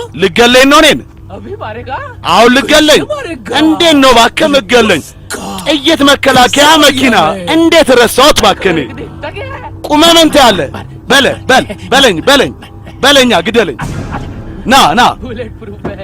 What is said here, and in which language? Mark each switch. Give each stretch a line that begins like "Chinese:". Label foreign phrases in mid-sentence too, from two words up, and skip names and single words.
Amharic: ልገለኝ ነው እኔን
Hindi: अभी मारेगा
Amharic: አሁን ልገለኝ እንዴት ነው እባክህ የምትገለኝ ጥይት መከላከያ መኪና እንዴት ረሳሁት እባክህ እኔ ቁመህ ምን ትያለህ በለኛ ግደለኝ ና
English: bullet proof
Hindi: है